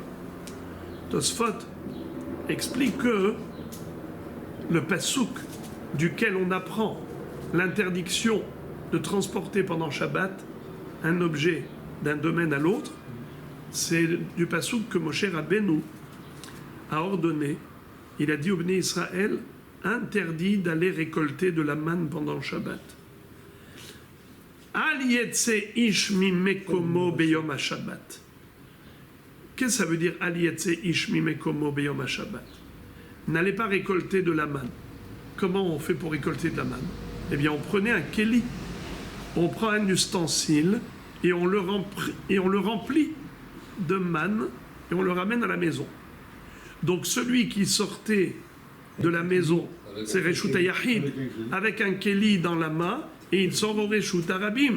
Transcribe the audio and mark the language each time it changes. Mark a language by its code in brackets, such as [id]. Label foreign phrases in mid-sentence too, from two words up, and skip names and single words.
[fr] Tosfot explique que le pasouk duquel on apprend l'interdiction de transporter pendant Shabbat un objet d'un domaine à l'autre, c'est du pasouk que Moshe Rabbeinu a ordonné. Il a dit au Bnei Israël, interdit d'aller récolter de la manne pendant Shabbat. [he] אל יצא איש ממקומו ביום השבת. [fr] Qu'est-ce que ça veut dire [he] אל יצא איש ממקומו ביום השבת? [fr] N'allez pas récolter de la manne. Comment on fait pour récolter de la manne? Eh bien, on prenait un kéli, on prend un ustensile et on le remplit de manne et on le ramène à la maison. Donc celui qui sortait de la maison, c'est [he] רשות היחיד, [fr] avec un kéli dans la main, et il sort au [he] רשות הרבים.